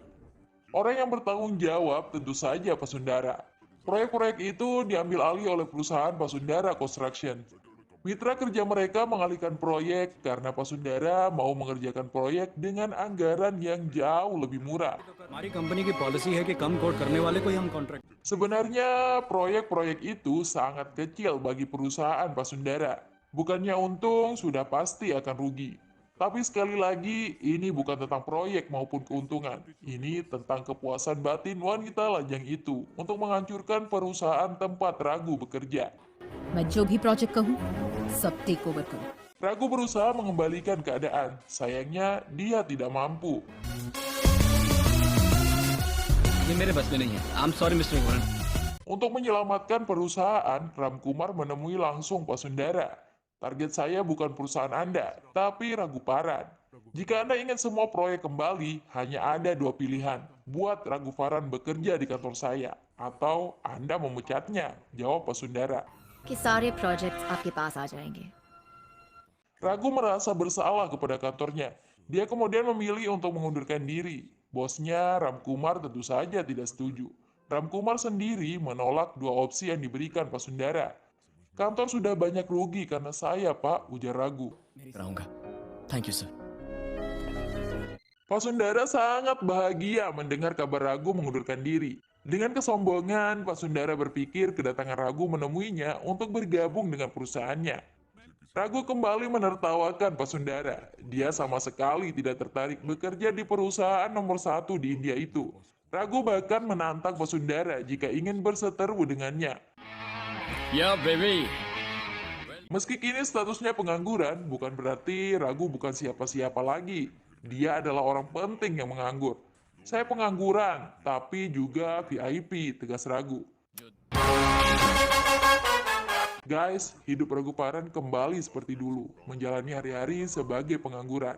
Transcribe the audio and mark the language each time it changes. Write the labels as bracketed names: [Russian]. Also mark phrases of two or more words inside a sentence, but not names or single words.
[Indonesian] Orang yang bertanggung jawab tentu saja Pak Sundara. Proyek-proyek itu diambil alih oleh perusahaan Pak Sundara Construction. Mitra kerja mereka mengalihkan proyek karena Pak Sundara mau mengerjakan proyek dengan anggaran yang jauh lebih murah. [Hindi] हमारी कंपनी की पॉलिसी है कि कम कोड करने वाले को ही हम कॉन्ट्रैक्ट [Indonesian] Sebenarnya proyek-proyek itu sangat kecil bagi perusahaan Pak Sundara. Bukannya untung, sudah pasti akan rugi. Tapi sekali lagi, ini bukan tentang proyek maupun keuntungan. Ini tentang kepuasan batin wanita lajang itu untuk menghancurkan perusahaan tempat Ragu bekerja. [Hindi] मैं जो भी प्रोजेक्ट कहूँ सब [English] take over [Hindi] करो [Indonesian] Ragu berusaha mengembalikan keadaan. Sayangnya, dia tidak mampu. [Hindi] ये मेरे बस में नहीं है [English] I am sorry Mister वरुण [Indonesian] Untuk menyelamatkan perusahaan, Ram Kumar menemui langsung Pak Sundara. Target saya bukan perusahaan Anda, tapi Raguparan. Jika Anda ingin semua proyek kembali, hanya ada 2 pilihan. Buat Raguparan bekerja di kantor saya, atau Anda memecatnya, jawab Pak Sundara. [Hindi] कि सारे प्रोजेक्ट्स आपके पास आ जाएंगे [Indonesian] Ragu merasa bersalah kepada kantornya. Dia kemudian memilih untuk mengundurkan diri. Bosnya, Ram Kumar, tentu saja tidak setuju. Ram Kumar sendiri menolak 2 opsi yang diberikan Pak Sundara. Kantor sudah banyak rugi karena saya, Pak, ujar Ragu. [Hindi] रहूंगा [English] thank you sir [Indonesian] Pak Sundara sangat bahagia mendengar kabar Ragu mengundurkan diri. Dengan kesombongan, Pak Sundara berpikir kedatangan Ragu menemuinya untuk bergabung dengan perusahaannya. Ragu kembali menertawakan Pak Sundara. Dia sama sekali tidak tertarik bekerja di perusahaan nomor 1 di India itu. Ragu bahkan menantang Pak Sundara jika ingin berseteru dengannya. [English] yeah baby [Indonesian] Meski kini statusnya pengangguran, bukan berarti Ragu bukan siapa-siapa lagi. Dia adalah orang penting yang menganggur. Saya pengangguran, tapi juga VIP, tegas Ragu. Guys, hidup Raguparan kembali seperti dulu, menjalani hari-hari sebagai pengangguran.